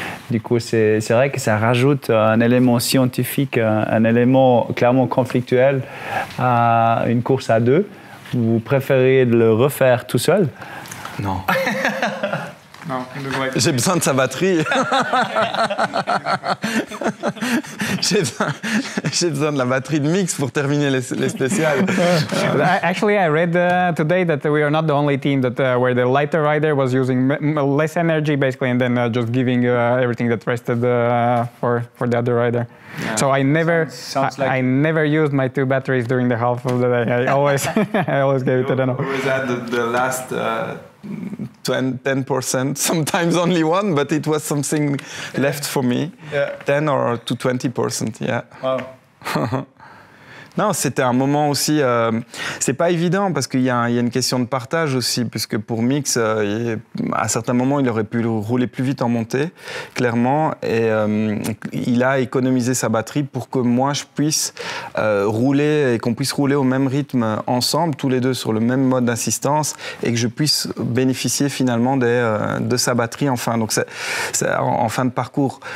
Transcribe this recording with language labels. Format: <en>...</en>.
<fr>Du coup, c'est vrai que ça rajoute un élément scientifique, un élément clairement conflictuel à une course à deux. Vous préférez le refaire tout seul? Non. J'ai besoin de sa batterie. J'ai besoin de la batterie de Mix pour terminer les spéciales.</fr> <en>Actually, I read today that we are not the only team that where the lighter rider was using less energy, basically, and then just giving everything that rested for the other rider. Yeah. So I never used my two batteries during the half of the day. I always gave it to them. Was that the last 10%, sometimes only one, but it was something left for me. Yeah. 10 or to 20%, yeah. Wow.</en> <fr>Non, c'était un moment aussi... c'est pas évident parce qu'il y a une question de partage aussi, puisque pour Mix, à certains moments, il aurait pu rouler plus vite en montée, clairement, et il a économisé sa batterie pour que moi, je puisse rouler et qu'on puisse rouler au même rythme ensemble, tous les deux sur le même mode d'assistance, et que je puisse bénéficier finalement de sa batterie en fin en fin de parcours.</fr>